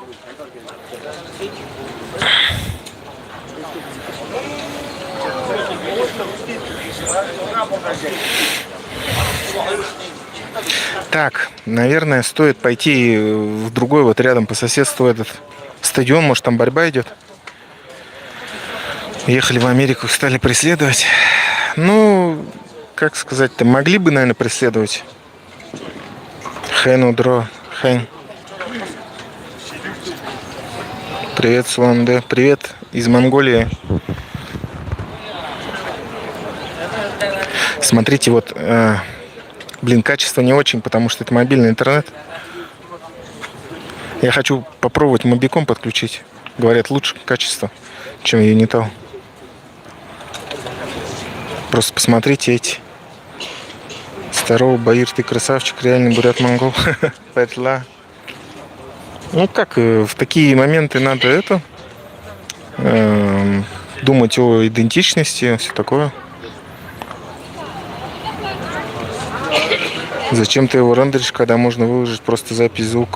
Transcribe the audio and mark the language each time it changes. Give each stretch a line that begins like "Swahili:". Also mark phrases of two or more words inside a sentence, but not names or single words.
Russian: Так, наверное, стоит пойти в другой, вот рядом по соседству этот стадион. Может, там борьба идет. Ехали в Америку, стали преследовать. Ну, как сказать-то, могли бы, наверное, преследовать. Хэн-Удро, Хэн. Привет, Улан-Удэ. Привет из Монголии. Смотрите, вот, блин, качество не очень, потому что это мобильный интернет. Я хочу попробовать Мобиком подключить. Говорят, лучше качество, чем Unitel. Просто посмотрите эти. Здорово, Баир, ты красавчик, реальный бурят-монгол. Петла. Ну как, в такие моменты надо думать о идентичности, все такое. Зачем ты его рендеришь, когда можно выложить просто запись звука?